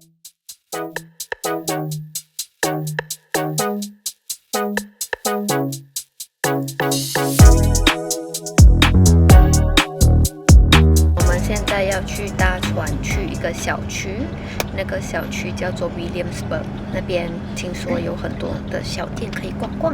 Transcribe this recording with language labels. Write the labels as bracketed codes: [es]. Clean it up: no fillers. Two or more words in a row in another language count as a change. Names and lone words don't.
[zh] 去搭船去一個小區，那個小區叫做 Williamsburg，那邊聽說有很多的小店可以逛逛。